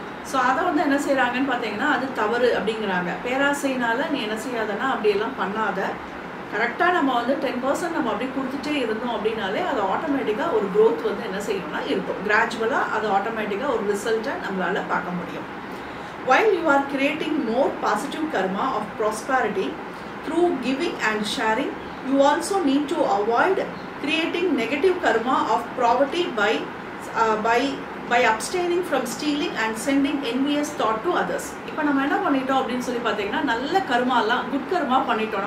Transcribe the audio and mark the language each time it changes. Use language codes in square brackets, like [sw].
[ta] So அதை வந்து என்ன செய்கிறாங்கன்னு பார்த்தீங்கன்னா அது தவறு அப்படிங்கிறாங்க. பேராசையினால் நீ என்ன செய்யாதன்னா அப்படியெல்லாம் பண்ணாத, கரெக்டாக நம்ம வந்து 10% நம்ம அப்படி கொடுத்துட்டே இருந்தோம் அப்படின்னாலே அது ஆட்டோமேட்டிக்காக ஒரு க்ரோத் வந்து என்ன செய்யணும்னா இருக்கும். கிராஜுவலாக அது ஆட்டோமேட்டிக்காக ஒரு ரிசல்ட்டை நம்மளால் பார்க்க முடியும். [en] While you are creating more positive karma of prosperity through giving and sharing, you also need to avoid creating negative karma of poverty by abstaining from stealing and sending envious thought to others. [ta] இப்போ நம்ம என்ன பண்ணிட்டோம் அப்படின்னு சொல்லி பார்த்தீங்கன்னா, நல்ல கர்மாலாம் good கர்மா பண்ணிட்டோம்.